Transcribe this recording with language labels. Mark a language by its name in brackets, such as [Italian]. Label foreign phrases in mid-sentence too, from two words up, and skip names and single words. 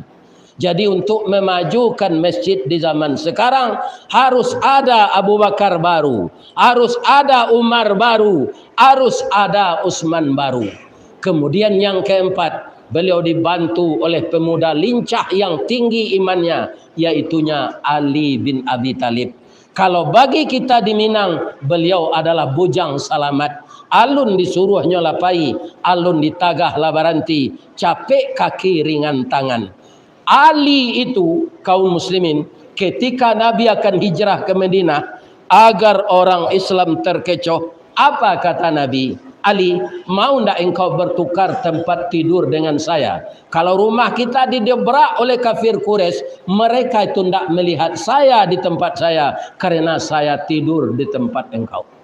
[Indonesian] Jadi untuk memajukan masjid di zaman sekarang harus ada Abu Bakar baru, harus ada Umar baru, harus ada Utsman baru. Kemudian yang keempat, beliau dibantu oleh pemuda lincah yang tinggi imannya, yaitunya Ali bin Abi Thalib. Kalau bagi kita di Minang, beliau adalah [Minangkabau] bujang salamat. Alun disuruh nyolapai, alun ditagah labaranti, capek kaki ringan tangan. [Indonesian] Ali itu kaum muslimin ketika Nabi akan hijrah ke Madinah agar orang Islam terkecoh. Apa kata Nabi? Ali, mau ndak engkau bertukar tempat tidur dengan saya? Kalau rumah kita didobrak oleh kafir Quraisy, mereka itu ndak melihat saya di tempat saya karena saya tidur di tempat engkau.